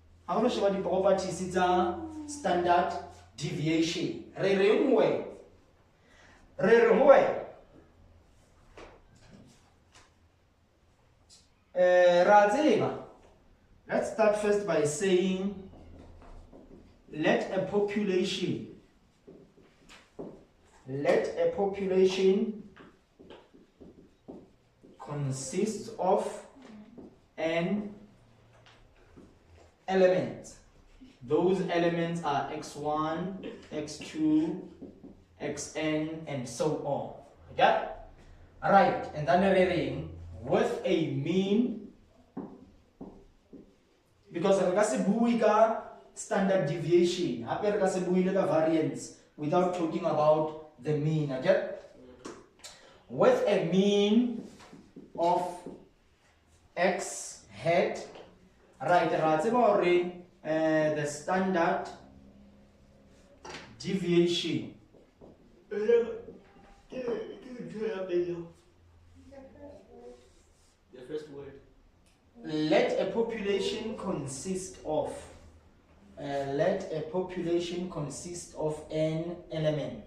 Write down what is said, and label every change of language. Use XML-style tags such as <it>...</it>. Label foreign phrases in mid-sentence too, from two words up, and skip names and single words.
<st>ha o sheba di-properties tsa</st> <en>standard deviation</en> <st>re reng we ra tseba.</st> <en>Let's start first by saying let a population consist of an element. Those elements are x1, x2, xn, and so on. Okay? Right, and then a ring with a mean, because</en> <st>re ka se bue ka</st> <en>standard deviation,</en> <st>hape re ka se bue le ka</st> <en>variance without talking about the mean. Okay? With a mean of x hat, right,</en> <st>ra tseba hore</st> <en>the standard deviation The first word. let a population consist of an element.</en>